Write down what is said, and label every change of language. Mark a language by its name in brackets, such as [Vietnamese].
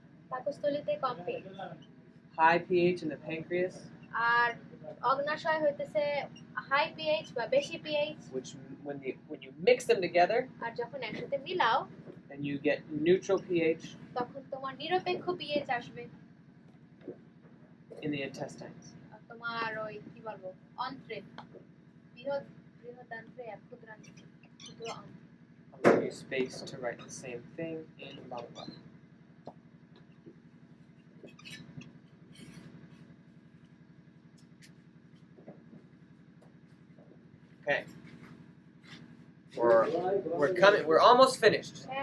[Bangla] পাকস্থলীতে com pH, [English] high pH in the pancreas, [Bangla] আর অগ্নাশয় হইতেছে high pH বা বেশি pH, [English] which when you mix them together, [Bangla] আর যখন একসাথে মিলাও [English] then you get neutral pH [Bangla] তখন তোমার নিরপেক্ষ pH আসবে [English] in the intestines. [Bangla] আর তোমার ওই কি বলবো অন্ত্রে বৃহদান্ত্রে ক্ষুদ্রান্ত্রে ক্ষুদ্র অন্ত্রে। [English] I'll give you space to write the same thing in Bangla. Okay. We're coming. We're almost finished.